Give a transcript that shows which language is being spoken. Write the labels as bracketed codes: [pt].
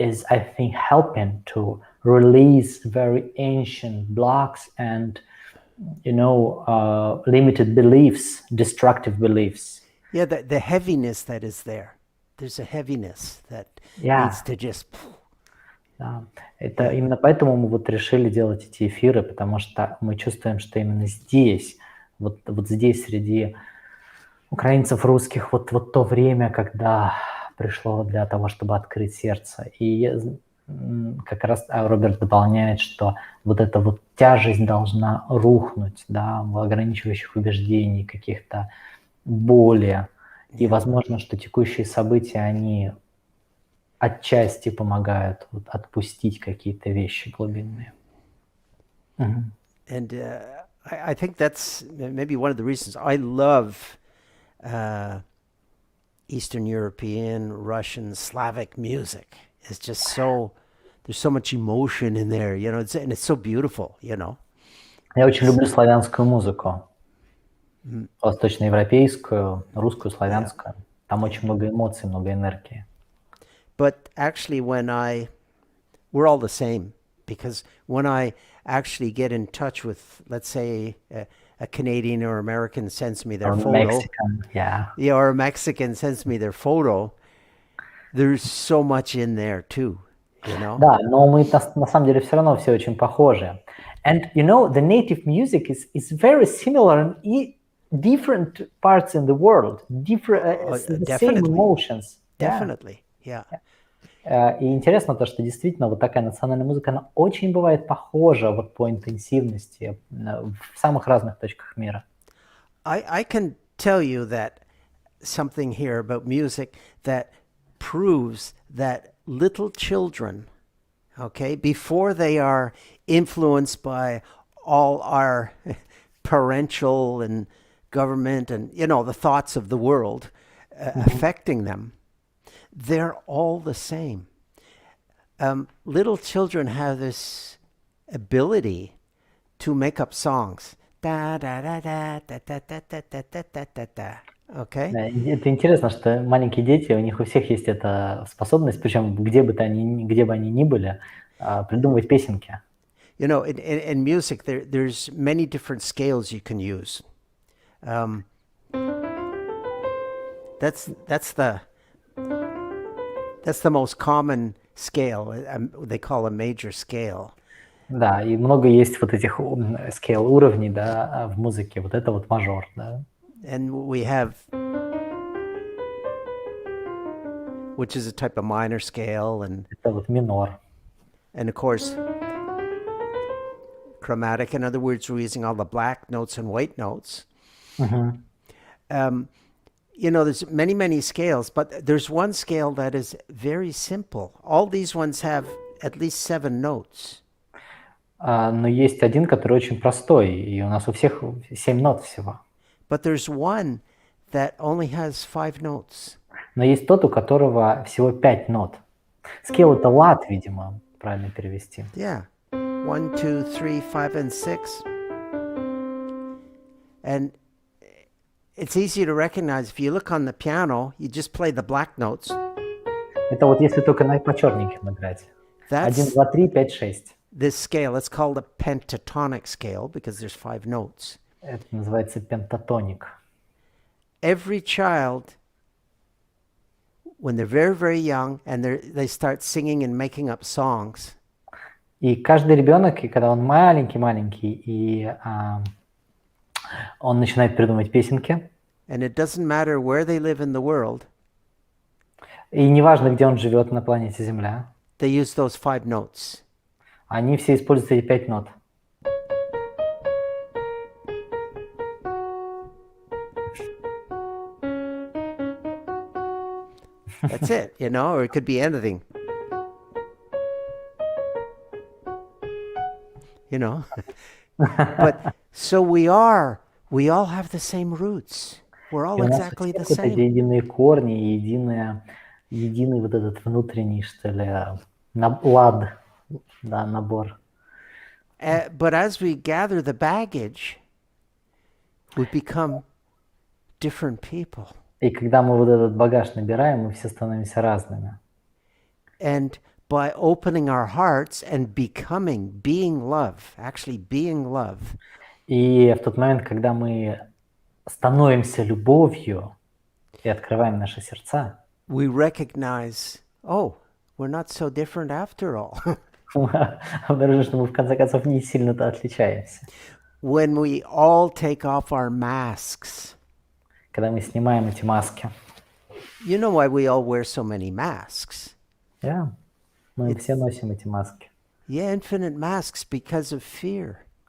[en] I think helping to release very ancient blocks and limited beliefs, destructive beliefs. Yeah, the heaviness that is there. There's a heaviness that needs to just. [ru] Да. Это именно поэтому мы вот решили делать эти эфиры, потому что мы чувствуем, что именно здесь, вот здесь среди украинцев, русских, вот то время, когда пришло для того, чтобы открыть сердце. И как раз Роберт дополняет, что вот эта вот тяжесть должна рухнуть, да, ограничивающих убеждений, каких-то боли. И возможно, что текущие события, они отчасти помогают вот отпустить какие-то вещи глубинные. [en] And I think that's maybe one of the reasons I love Eastern European, Russian, Slavic music. It's just there's so much emotion in there, and it's so beautiful, [ru] Я очень люблю славянскую музыку. Восточноевропейскую, русскую, славянскую. Там очень много эмоций, много энергии. [en] But actually we're all the same, because when I actually get in touch with, let's say, a Canadian or American sends me their photo. Mexican, yeah, or a Mexican sends me their photo, there's so much in there too, [ru] Да, но мы на самом деле все равно все очень похожи. [en] And the native music is very similar in different parts in the world, the same emotions. Definitely, yeah. [ru] И интересно то, что действительно вот такая национальная музыка, она очень бывает похожа вот по интенсивности в самых разных точках мира. [en] I can tell you that something here about music that proves that little children okay, before they are influenced by all our parental and government and, the thoughts of the world affecting them, they're all the same. Little children have this ability to make up songs. Da da da da da da da da da da da da da. Okay? [ru] Да, и это интересно, что маленькие дети, у них у всех есть эта способность, причем где бы они ни были, придумывать песенки. [en] In music, there's many different scales you can use. That's the most common scale. They call a major scale. [ru] Да, и много есть вот этих scale уровней, да, в музыке. Вот это вот мажор, да. [en] And we have, which is a type of minor scale, and [ru] Это вот минор. [en] And of course, chromatic. In other words, we're using all the black notes and white notes. There's many scales, but there's one scale that is very simple. All these ones have at least 7 notes. [ru] Но есть один, который очень простой, и у нас у всех 7 нот всего. [en] But there's one that only has 5 notes. [ru] Но есть тот, у которого всего 5 нот. Scale — это лад, видимо, правильно перевести. [en] Yeah. 1, 2, 3, 5, and 6. And it's easy to recognize. If you look on the piano, you just play the black notes. [ru] Это вот если только по черненьким играть. [en] 1, 2, 3, 5, 6. This scale, it's called a pentatonic scale because there's 5 notes. [ru] Это называется пентатоник. [en] Every child, when they're very young and they start singing and making up songs. [ru] И каждый ребенок, и когда он маленький, и он начинает придумывать песенки. [en] And it doesn't matter where they live in the world. [ru] И неважно, где он живет на планете Земля. [en] They use those 5 notes. [ru] Они все используют эти 5 нот. [en] That's it, or it could be anything. But so we all have the same roots. We're all exactly the same. [ru] Единые корни, единый вот этот внутренний, что ли, лад, да, набор. [en] But as we gather the baggage, we become different people. [ru] И когда мы вот этот багаж набираем, мы все становимся разными. [en] And by opening our hearts and being love, actually being love. [ru] И в тот момент, когда мы становимся любовью и открываем наши сердца, [en] we recognize, we're not so different after all. [ru] обнаружим, что мы в конце концов не сильно-то отличаемся. [en] When we all take off our masks. [ru] Когда мы снимаем эти маски. [en] You know why we all wear so many masks? [ru] Yeah. Мы все носим эти маски. [en] Yeah, infinite masks because of fear.